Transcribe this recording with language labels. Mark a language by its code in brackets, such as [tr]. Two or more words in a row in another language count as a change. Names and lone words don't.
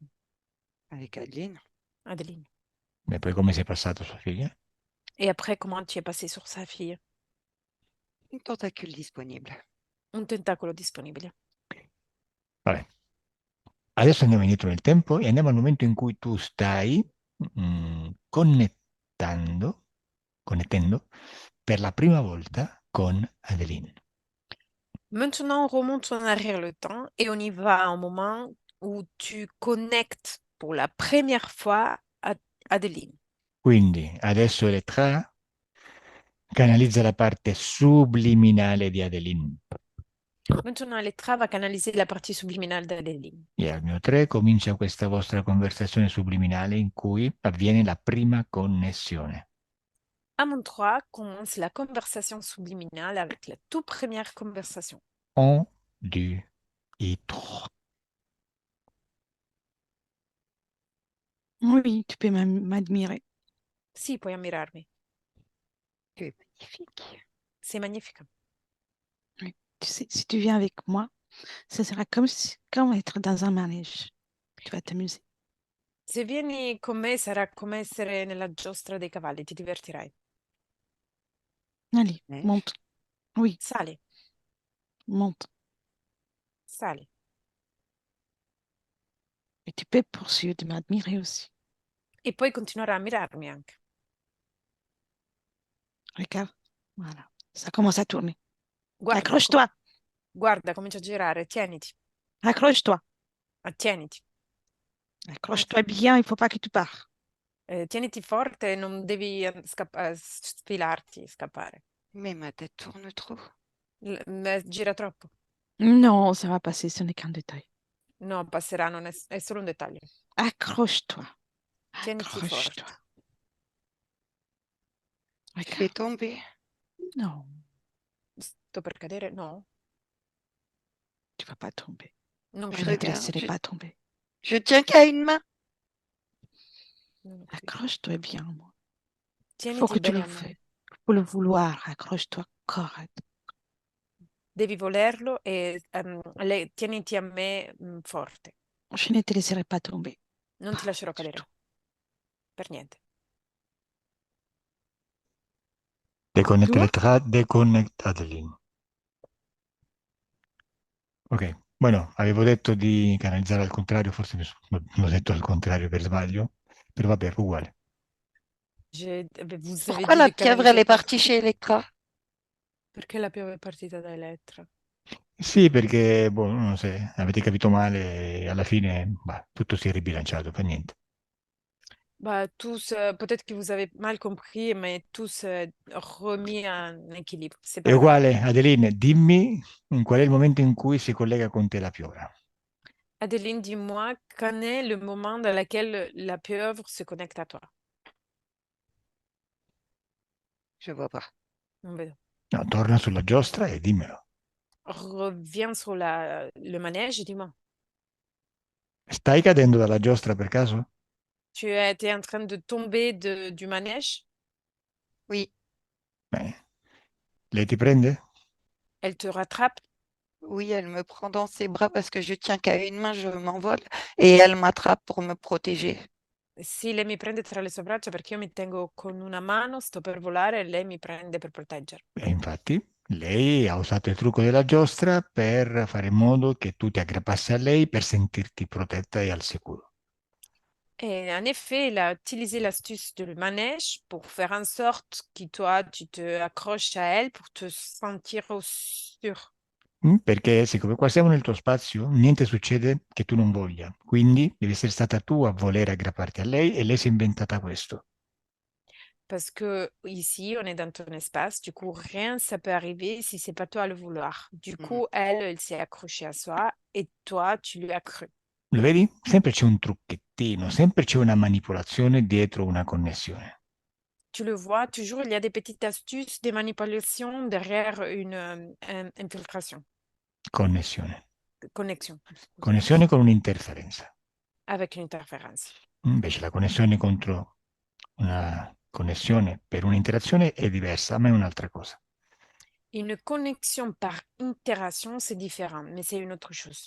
[fr] Avec Adeline. Adeline. [it] E poi come sei passato a sua figlia? [fr] Et après, comment tu es passé sur sa fille? Une tentacule disponible. [it] Un tentacolo disponibile. Vabbè. Adesso andiamo indietro nel tempo e andiamo al momento in cui tu stai connettendo per la prima volta con Adeline. [fr] Maintenant, on remonte en arrière le temps et on y va à un moment où tu connectes pour la première fois à Adeline. [it] Quindi adesso Elettra canalizza la parte subliminale di Adeline. [fr] Maintenant, Elettra va canaliser la partie subliminale d'Adeline. [it] E al mio 3 comincia questa vostra conversazione subliminale in cui avviene la prima connessione. [fr] À mon 3 commence la conversation subliminale avec la toute première conversation. 1, 2 et 3. Oui, tu peux m'admirer. [it] Sì, puoi ammirarmi. [fr] Tu es magnifique. [it] Sei magnifica. [fr] Oui. Tu sais, si tu viens avec moi, ce sera comme être dans un manège. Tu vas t'amuser. [it] Se vieni con me sarà come essere nella giostra dei cavalli, ti divertirai. [fr] Allez, monte. Oui, [it] Sali, [fr] monte. [it] sali. [fr] Et tu peux poursuivre de m'admirer aussi. [it] E poi continuerai a ammirarmi anche. [fr] Regarde. Voilà. Ça commence à tourner. [it] Guarda, [fr] Accroche-toi. [it] guarda, comincia a girare. Tieniti, [fr] Accroche-toi. [it] attieniti. [fr] Accroche-toi bien, il ne faut pas que tu pars. [it] Tieniti forte, non devi sfilarti, scappare. [fr] Mais ma tête tourne trop. [it] Gira troppo. [fr] Non, ça va passer, ce n'est qu'un détail. [it] No, passerà, è solo un dettaglio. [fr] Accroche-toi. [it] Tieniti [fr] Accroche-toi. [it] forte. [fr] Je vais Regarde. tomber. Non, [it] Sto per cadere? No, [fr] tu ne vas pas tomber. [it] non [fr] Je Je ne te [it] cadrò. [fr] regarde. laisserai pas tomber. Je tiens qu'à une main. [it] Non ho capito. [fr] Accroche-toi bien, moi. Il faut [it] Tieniti [fr] que tu [it] bene [fr] le [it] a me. [fr] fais. Il faut le vouloir. Accroche-toi correct. [it] Devi volerlo e tieniti a me forte. [fr] Je ne te laisserai pas tomber. [it] Non ti [fr] Pas [it] lascerò [fr] du tout. [it] cadere. Per niente. [fr] Déconnecte Adeline. [it] Ok, bueno, avevo detto di canalizzare al contrario, forse l'ho detto al contrario per sbaglio, però vabbè, uguale. [fr] Vous avez Pourquoi dit la de pieuvre, canaliser elle [it] al [fr] est partie [it] contrario. [fr] chez Electra? [it] Perché la piove è partita da Elettra? Sì, perché, boh, non so se avete capito male, alla fine, bah, tutto si è ribilanciato, per niente. [fr] Bah, tous, peut-être que vous avez mal compris, mais tous remis en équilibre. C'est [it] È [fr] pas grave. [it] uguale, Adeline, dimmi qual è il momento in cui si collega con te la piovra. [fr] Adeline, dis-moi, quand est le moment dans lequel la pieuvre se connecte à toi? Je vois pas. [it] Non vedo. No, torna sulla giostra e dimmelo. [fr] Reviens sur le manège et dis-moi. [it] Stai cadendo dalla giostra per caso? [fr] Tu étais en train de tomber du manège? Oui, [it] Bene. Lei ti prende? [fr] Elle te rattrape? oui, elle me prend dans ses bras parce que je tiens qu'à une main, je m'envole et elle m'attrape pour me protéger. [it] Sì, lei mi prende tra le sue braccia perché io mi tengo con una mano, sto per volare e lei mi prende per proteggere. E infatti, lei ha usato il trucco della giostra per fare in modo che tu ti aggrappassi a lei per sentirti protetta e al sicuro. [fr] Et en effet, il a utilisé l'astuce du manège pour faire en sorte que toi, tu te accroches à elle pour te sentir au sûr. [it] Perché siccome qua siamo nel tuo spazio, niente succede che tu non voglia. Quindi devi essere stata tu a volere aggrapparti a lei e lei si è inventata questo. [fr] Parce que ici, on est dans ton espace, du coup, rien, ça peut arriver si c'est pas toi à le vouloir. Du Mm. coup, elle s'est accrochée à soi et toi, tu lui as cru. [it] Lo vedi? Sempre c'è un trucchettino, sempre c'è una manipolazione dietro una connessione. [fr] Tu le vois, toujours, il y a des petites astuces, des manipulations derrière une infiltration, [it] Connessione. [fr] connexion, scusami, [it] Connessione con un'interferenza. [fr] avec une interférence. [it] Invece la connessione contro una connessione per un'interazione è diversa, ma è un'altra cosa. [fr] Une connexion par itération, c'est différent, mais c'est une autre chose.